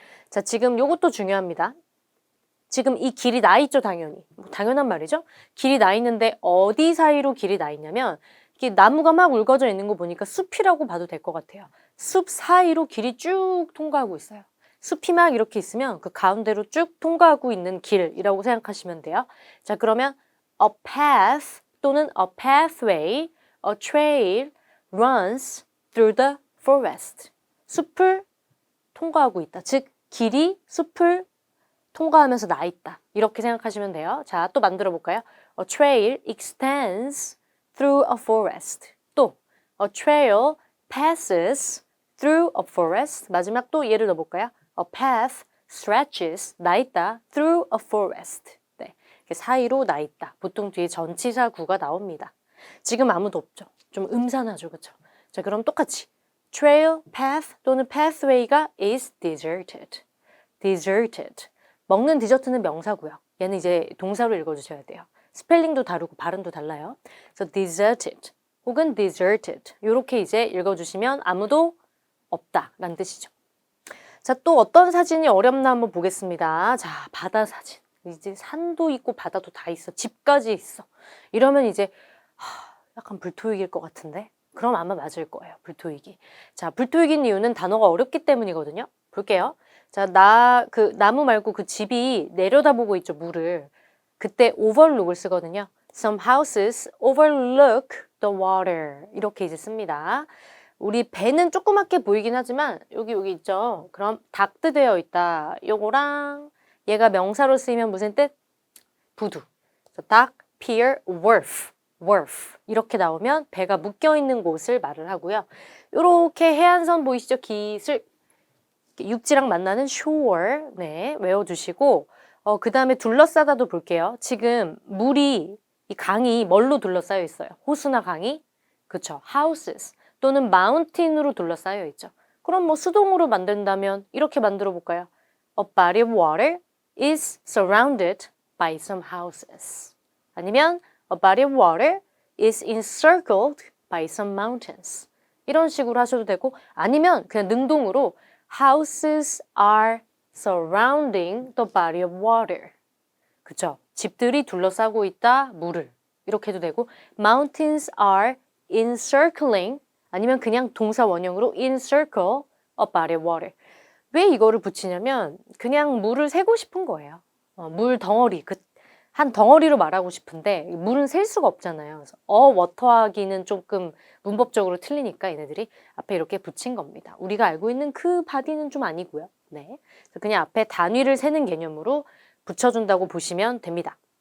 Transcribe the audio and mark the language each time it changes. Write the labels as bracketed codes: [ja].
[ko] 자, 지금 요것도 중요합니다. 지금 이 길이 나 있죠, 당연히. 뭐 당연한 말이죠. 길이 나 있는데 어디 사이로 길이 나 있냐면 이게 나무가 막 울거져 있는 거 보니까 숲이라고 봐도 될 것 같아요. 숲 사이로 길이 쭉 통과하고 있어요. 숲이 막 이렇게 있으면 그 가운데로 쭉 통과하고 있는 길이라고 생각하시면 돼요. 자, 그러면 [en] a path 또는 a pathway, a trail runs through the forest. [ko] 숲을 통과하고 있다. 즉, 길이 숲을 통과하면서 나 있다. 이렇게 생각하시면 돼요. 자, 또 만들어 볼까요? [en] A trail extends through a forest. [ko] 또, [en] a trail passes through a forest. [ko] 마지막 또 예를 넣어볼까요? [en] A path stretches, [ko] 나 있다, [en] through a forest. [ko] 네, 사이로 나 있다. 보통 뒤에 전치사 구가 나옵니다. 지금 아무도 없죠. 좀 음산하죠, 그렇죠? 자, 그럼 똑같이 [en] trail, path 또는 pathway가 is deserted. deserted. [ko] 먹는 디저트는 명사고요. 얘는 이제 동사로 읽어주셔야 돼요. 스펠링도 다르고 발음도 달라요. 그래서 deserted 혹은 deserted 이렇게 이제 읽어주시면 아무도 없다라는 뜻이죠. 자, 또 어떤 사진이 어렵나 한번 보겠습니다. 자, 바다 사진. 이제 산도 있고 바다도 다 있어. 집까지 있어. 이러면 이제 약간 불토익일 것 같은데? 그럼 아마 맞을 거예요. 불토익이. 자, 불토익인 이유는 단어가 어렵기 때문이거든요. 볼게요. 자, 그 나무 말고 그 집이 내려다보고 있죠, 물을. 그때 overlook을 쓰거든요. [en] Some houses overlook the water. [ko] 이렇게 이제 씁니다. 우리 배는 조그맣게 보이긴 하지만 여기 있죠. 그럼 닥드되어 있다. 요거랑 얘가 명사로 쓰이면 무슨 뜻? 부두. dock, pier, wharf 이렇게 나오면 배가 묶여 있는 곳을 말을 하고요. 요렇게 해안선 보이시죠? 기슬 육지랑 만나는 shore. 네, 외워두시고 그 다음에 둘러싸다도 볼게요. 지금 물이 이 강이 뭘로 둘러싸여 있어요? 호수나 강이? 그쵸. houses 또는 mountain으로 둘러싸여 있죠. 그럼 뭐 수동으로 만든다면 이렇게 만들어 볼까요? [en] A body of water is surrounded by some houses. [ko] 아니면 [en] a body of water is encircled by some mountains. [ko] 이런 식으로 하셔도 되고 아니면 그냥 능동으로 [en] houses are surrounding the body of water. [ko] 그쵸? 집들이 둘러싸고 있다, 물을. 이렇게 해도 되고 [en] mountains are encircling [ko] 아니면 그냥 동사 원형으로 [en] encircle a body of water. [ko] 왜 이거를 붙이냐면 그냥 물을 세고 싶은 거예요. 물 덩어리, 한 덩어리로 말하고 싶은데 물은 셀 수가 없잖아요. 그래서 워터하기는 조금 문법적으로 틀리니까 얘네들이 앞에 이렇게 붙인 겁니다. 우리가 알고 있는 그 바디는 좀 아니고요. 네, 그래서 그냥 앞에 단위를 세는 개념으로 붙여준다고 보시면 됩니다.